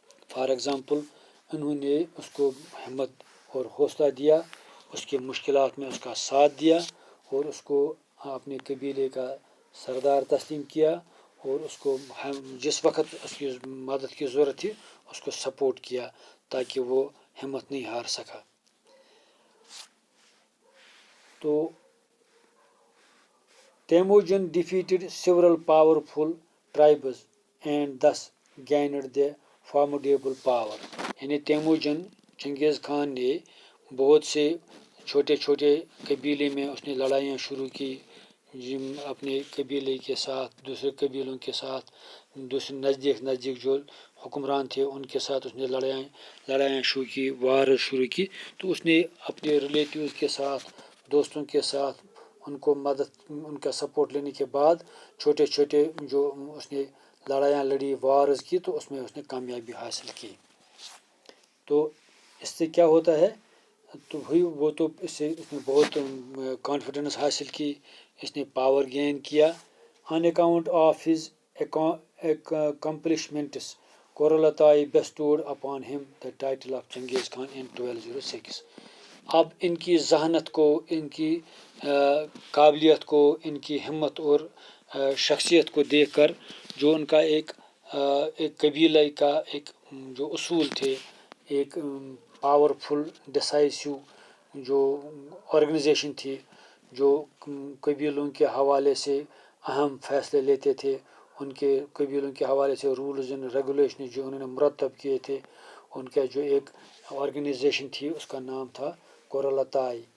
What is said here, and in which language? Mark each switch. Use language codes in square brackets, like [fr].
[ur] For example, انہوں نے اس کو ہمت اور حوصلہ دیا، اس کے مشکلات میں اس کا ساتھ دیا اور اس کو اپنے قبیلے کا سردار تسلیم کیا اور اس کو جس وقت اس کی مدد کی ضرورت تھی اس کو سپورٹ کیا تاکہ وہ ہمت نہیں ہار سکا. [en] تو Temujin defeated several powerful tribes and thus gained the formidable power. [ur] یعنی تیموجن چنگیز خان نے بہت سے چھوٹے چھوٹے قبیلے میں اس نے لڑائیاں شروع کی، اپنے قبیلے کے ساتھ دوسرے قبیلوں کے ساتھ دوسرے نزدیک جو حکمران تھے ان کے ساتھ اس نے لڑائیاں شروع کی، وار شروع کی. تو اس نے اپنے ریلیٹیوز کے ساتھ دوستوں کے ساتھ ان کو مدد ان کا سپورٹ لینے کے بعد چھوٹے چھوٹے جو اس نے لڑائیاں لڑی وارز کی تو اس میں اس نے کامیابی حاصل کی. تو اس سے کیا ہوتا ہے تو وہ تو اس سے اس نے بہت کانفیڈنس حاصل کی، اس نے پاور گین کیا. [en] On account of his accomplishments Koralatai bestowed upon him the title of Genghis Khan in 1206. [ur] اب ان کی ذہانت کو، ان کی قابلیت کو، ان کی ہمت اور شخصیت کو دیکھ کر جو ان کا ایک قبیلہ کا ایک جو اصول تھے، ایک پاورفل ڈسائسو جو آرگنائزیشن تھی، جو قبیلوں کے حوالے سے اہم فیصلے لیتے تھے، ان کے قبیلوں کے حوالے سے رولز اینڈ ریگولیشن جو انہوں نے مرتب کیے تھے، ان کا جو ایک آرگنائزیشن تھی اس کا نام تھا کورالتائی.